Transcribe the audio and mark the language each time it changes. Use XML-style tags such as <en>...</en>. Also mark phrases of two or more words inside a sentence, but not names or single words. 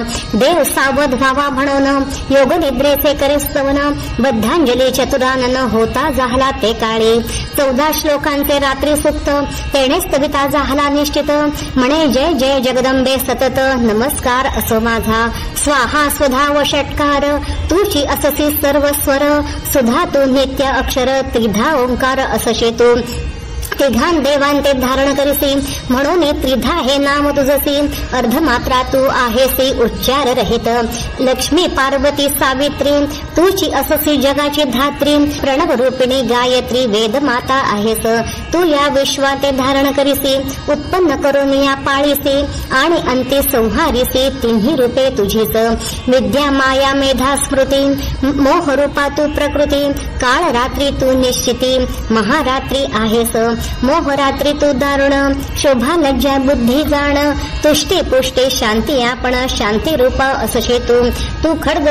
<mr>देव सावध व्हावा म्हणून, योग निद्रेचे करे स्तवन, बद्धांजली चतुरानन, होता जाहला ते काळी, 14 श्लोकांचे रात्री सुक्त, तेणे स्तविता जाहला निश्चित, म्हणे जय जय जगदंबे सतत, नमस्कार असो माझा, स्वाहा स्वधा व षटकार, तुची अससी सर्व स्वर, सुधा तू नित्य अक्षर, त्रिधा ओंकार असशी तू, तिघान देवान ते धारण करीसी, म्हणून त्रिधा हे नाम तुझसी, अर्धमात्रा तू आहेसी उच्चार रहित, लक्ष्मी पार्वती सावित्री, तुची अससी जगाची धात्री, प्रणव रूपिणी गायत्री, वेद माता आहेस, तू या विश्वाते धारण करीसी, उत्पन्न करून या पाळीसी, आणि अंती संहारीसी, तिन्ही रूपे तुझीच, विद्या माया मेधा स्मृती, मोह रूपा तू प्रकृती, काळ रात्री तू निश्चिती, महारात्री आहेस, मोहरात्री तू दारुण, शोभा लज्जा बुद्धी जाण, तुष्टी पुष्टी शांती आपण, शांती रूप असशे तू, तू खड्ग</mr>